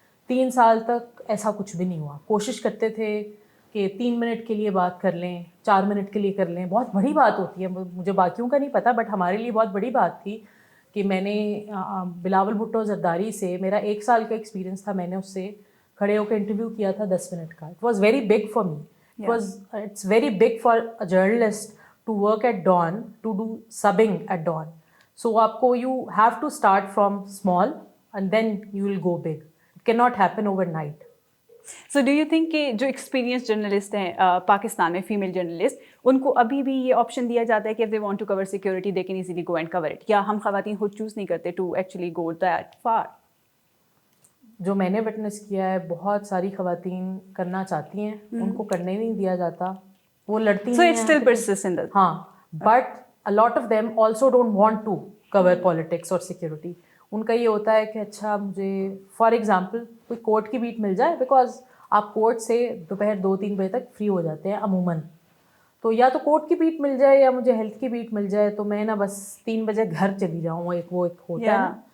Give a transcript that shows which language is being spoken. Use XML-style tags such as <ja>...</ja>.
<ur>3 سال تک ایسا کچھ بھی نہیں ہوا. کوشش کرتے تھے کہ 3 منٹ کے لیے بات کر لیں, 4 منٹ کے لیے کر لیں. بہت بڑی بات ہوتی ہے, مجھے باقیوں کا نہیں پتہ, بٹ ہمارے لیے بہت بڑی بات تھی کہ میں نے بلاول بھٹو زرداری سے, میرا 1 سال کا ایکسپیرینس تھا, میں نے اس سے کھڑے ہو کے انٹرویو کیا تھا 10 منٹ کا.</ur> <en>It was very big for me. It's very big for a journalist to work at dawn, to do subbing at dawn. So you have to start from small and then you will go big. It cannot happen overnight. So do you think</en> <ur>کہ جو experience journalist ہیں پاکستان میں, female journalist, ان کو ابھی بھی یہ option دیا جاتا ہے کہ</ur> <en>if they want to cover security they can easily go and cover it,</en> <ur>یا ہم خواتین خود چوز نہیں کرتے</ur> <en>to actually go that far؟</en> <ur>جو میں نے وٹنس کیا ہے, بہت ساری خواتین کرنا چاہتی ہیں, ان کو کرنے نہیں دیا جاتا, وہ لڑتی ہیں.</ur> <en>So it still persists in the... ہاں, but a lot of them also don't want to cover politics or security.</en> <ur>ان کا یہ ہوتا ہے کہ اچھا مجھے فار ایگزامپل کوئی کورٹ کی بیٹ مل جائے, بیکاز آپ کورٹ سے دوپہر 2-3 بجے تک فری ہو جاتے ہیں عموماً, تو یا تو کورٹ کی بیٹ مل جائے یا مجھے ہیلتھ کی بیٹ مل جائے, تو میں نا بس 3 بجے گھر چلی جاؤں. ایک ہوتا ہے نا.</ur>